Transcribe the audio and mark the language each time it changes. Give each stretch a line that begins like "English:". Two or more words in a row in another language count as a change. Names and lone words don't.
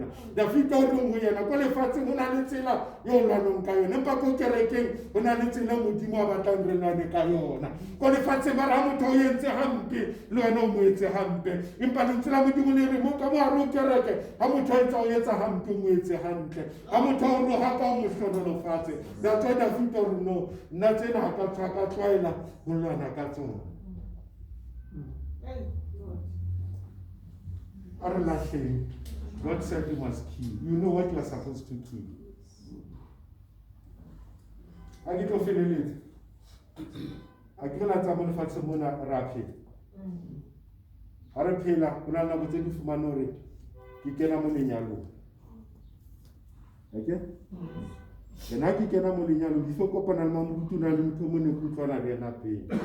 Southern Sotho: Dafita o reng ho yena ko lefatsheng ho na le tsela eo lwanong ka yona, empa ko kerekeng ho na le tsela Modimo a batlang re lwane ka yona. Ko lefatsheng ba ra motho o entse hampe le wena o mo etse hampe, empa lentswe la Modimo le re mo ka mohare ho kereke ha motho a etsa hampe o mo etse hantle, ha motho a o roha ka o mo hlonolofatse.
English: That's why
Southern Sotho: Dafita o re no, nna tsena ha ka tlwaela ho lwana ka tsona. A re lahleng,
English: God said you must kill. You know what you are supposed to kill.
Southern Sotho: A ke tlo feleletsa a ke la tsa mo lefatshe mona ra phela ha re phela ho na le nako tse di fumane hore ke kena mo lenyalong okay ha ke kena mo lenyalong di tlo kopana le mamoruti na le motho mo ne ke utlwana le yena pele